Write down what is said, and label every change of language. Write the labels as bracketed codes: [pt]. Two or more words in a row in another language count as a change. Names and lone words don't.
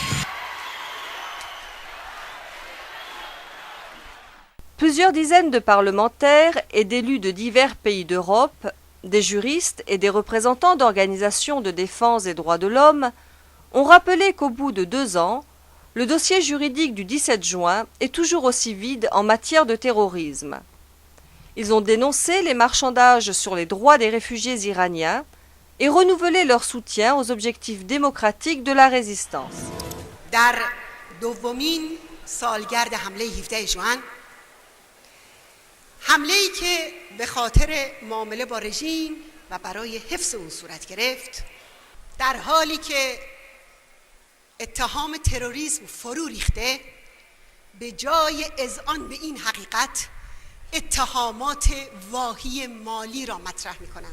[fr] Plusieurs dizaines de parlementaires et d'élus de divers pays d'Europe, des juristes et des représentants d'organisations de défense des droits de l'homme ont rappelé qu'au bout de 2 ans, le dossier juridique du 17 juin est toujours aussi vide en matière de terrorisme. Ils ont dénoncé les marchandages sur les droits des réfugiés iraniens et renouvelé leur soutien aux objectifs démocratiques de la résistance. [fa] در دومین سالگرد حمله 17 ژوئن حمله‌ای که به خاطر معامله با رژیم و برای حفظ اون صورت گرفت در حالی که اتهام تروریسم فرو ریخته به جای اذعان به این حقیقت اتهامات واهی مالی را مطرح می‌کنند.